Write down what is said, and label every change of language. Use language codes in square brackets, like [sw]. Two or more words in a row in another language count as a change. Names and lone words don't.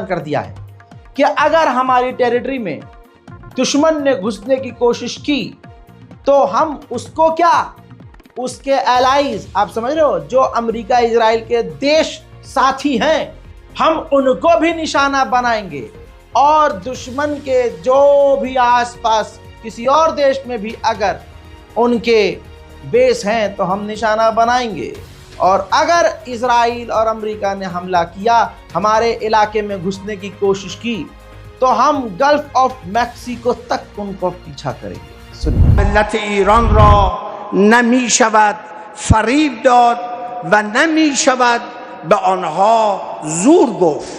[hi] कर दिया है कि अगर हमारी टेरिटरी में दुश्मन ने घुसने की कोशिश की तो हम उसको क्या, उसके एलाइज, आप समझ रहे हो, जो अमेरिका इजराइल के देश साथी हैं, हम उनको भी निशाना बनाएंगे, और दुश्मन के जो भी आसपास किसी और देश में भी अगर उनके बेस हैं तो हम निशाना बनाएंगे। और अगर इजराइल और अमेरिका ने हमला किया, हमारे इलाके में घुसने की कोशिश की, तो हम गल्फ ऑफ मैक्सिको तक उनको पीछा करेंगे। [fa] ملت ایران را نمی شود فریب داد و نمی شود به آنها زور گفت.